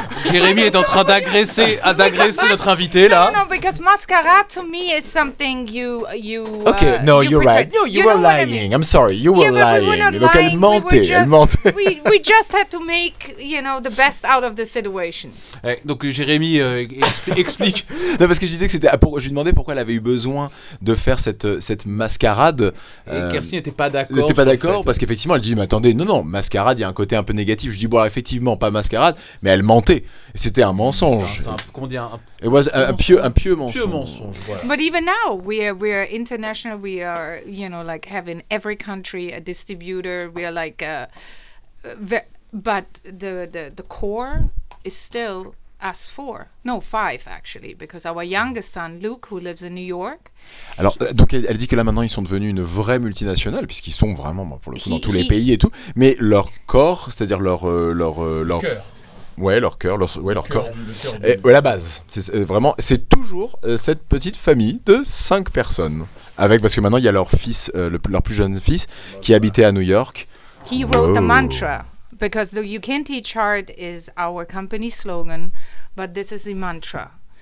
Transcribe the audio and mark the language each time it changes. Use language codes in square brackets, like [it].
[fr] Jérémy est en train d'agresser notre invité là. [en] No, because masquerade to me is something you. Okay, no, you're right. No, you were lying. I mean? I'm sorry, you were lying. We were not [fr] Donc [en] lying. [fr] elle mentait. [en] We just had to make the best out of the situation. [fr] Donc Jérémy explique. Non, parce que je disais que je lui demandais pourquoi elle avait eu besoin de faire cette mascarade. Et Kerstin n'était pas d'accord. N'était pas d'accord parce qu'effectivement elle dit mais attendez, non, mascarade, il y a un côté un peu négatif. Je dis bon alors, effectivement pas mascarade, mais elle mentait. C'était un mensonge. [en] It was a [fr] pieux mensonge. Pieux mensonge, voilà. [en] But even now we are international. We are having every country a distributor. We are but the core is still us 5 actually, because our youngest son Luke, who lives in New York. [fr] Alors donc elle dit que là maintenant ils sont devenus une vraie multinationale puisqu'ils sont vraiment pour le coup dans tous les pays et tout, mais leur corps, c'est-à-dire leur cœur. Ouais, leur cœur, leur corps. Et la base, c'est toujours cette petite famille de 5 personnes. Parce que maintenant il y a leur fils, leur plus jeune fils, qui habitait à New York. [en] He wrote the mantra, because the "You Can't Teach Art" is our company slogan, but this is the mantra.